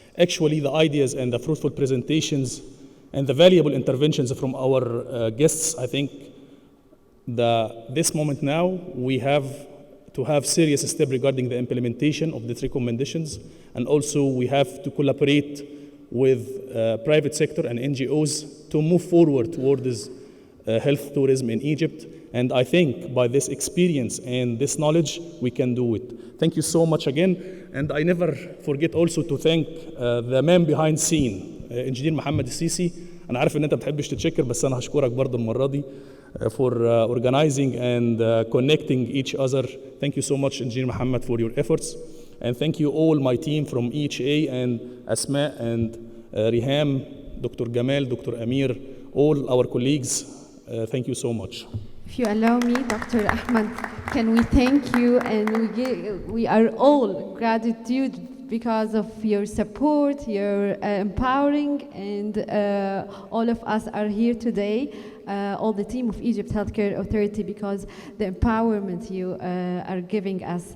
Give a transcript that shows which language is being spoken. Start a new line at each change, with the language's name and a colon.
English: Actually, the ideas and the fruitful presentations and the valuable interventions from our guests, I think this moment now, we have to have serious step regarding the implementation of these recommendations, and also we have to collaborate with private sector and NGOs to move forward towards health tourism in Egypt. And I think by this experience and this knowledge, we can do it. Thank you so much again. And I never forget also to thank the man behind scene, Engineer Mohammed Sisi.
Arabic: أنا عارف إن أنت بتحبش تتشكر بس أنا هشكرك برضه المرة دي
English: for organizing and connecting each other. Thank you so much, Engineer Mohammed, for your efforts. And thank you all my team from EHA and Asma and Riham, Dr. Gamal, Dr. Amir, all our colleagues. Thank you so much. If you allow me, Dr. Ahmed, can we thank you, and we are all gratitude because of your support, your empowering, and all of us are here today, all the team of Egypt Healthcare Authority, because the empowerment you are giving us.